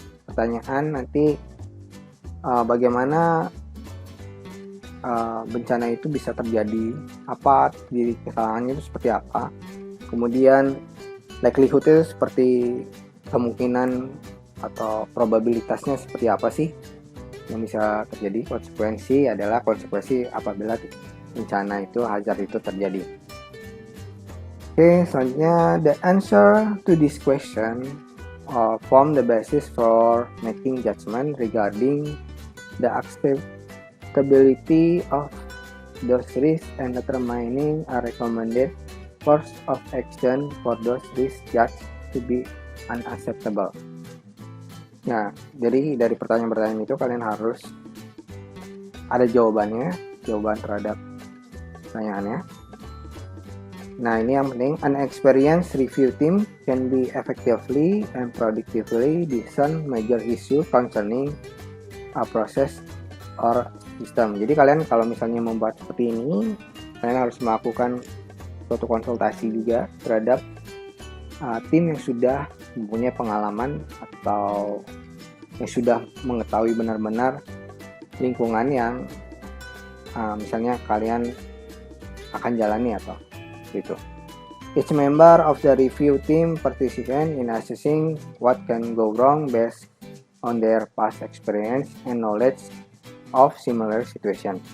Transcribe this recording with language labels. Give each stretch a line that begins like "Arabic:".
Indonesian: Pertanyaan nanti bagaimana bencana itu bisa terjadi, apa jadi kesalahannya itu seperti apa, kemudian likelihood itu seperti kemungkinan atau probabilitasnya seperti apa sih yang bisa terjadi. Konsekuensi adalah konsekuensi apabila bencana itu, hazard itu terjadi. Oke, selanjutnya
English: the answer to this question form the basis for making judgment regarding the acceptability of those risks and determining a recommended course of action for those risks judged to be unacceptable.
Indonesian: Nah, jadi dari pertanyaan-pertanyaan itu kalian harus ada jawaban terhadap pertanyaannya. Nah, ini yang penting,
English: an experienced review team can be effectively and productively discern major issue concerning a process or system.
Indonesian: Jadi kalian kalau misalnya membuat seperti ini, kalian harus melakukan suatu konsultasi juga terhadap tim yang sudah mempunyai pengalaman atau yang sudah mengetahui benar-benar lingkungan yang misalnya kalian akan jalani atau gitu.
English: Each member of the review team participate in assessing what can go wrong based on their past experience and knowledge of similar situation.